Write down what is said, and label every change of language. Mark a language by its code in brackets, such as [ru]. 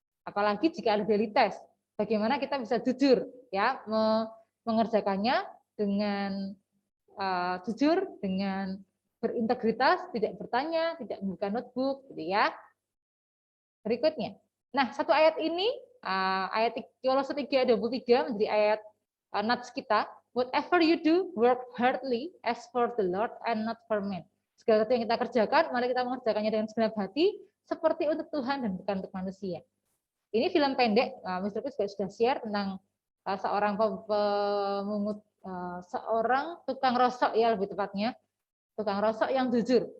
[id] Apalagi jika ada daily test, bagaimana kita bisa jujur ya mengerjakannya dengan jujur, dengan berintegritas, tidak bertanya, tidak membuka notebook, gitu ya. Berikutnya. Nah, satu ayat ini ayat Kolose 3:23 menjadi ayat nats kita. [en] Whatever you do, work hardly as for the Lord and not for men. [id] Segala sesuatu yang kita kerjakan, mari kita mengerjakannya dengan segenap hati, seperti untuk Tuhan dan bukan untuk manusia. Ini film pendek, Mr. Chris juga sudah share tentang seorang pemungut, seorang tukang rosok ya lebih tepatnya, tukang rosok yang jujur.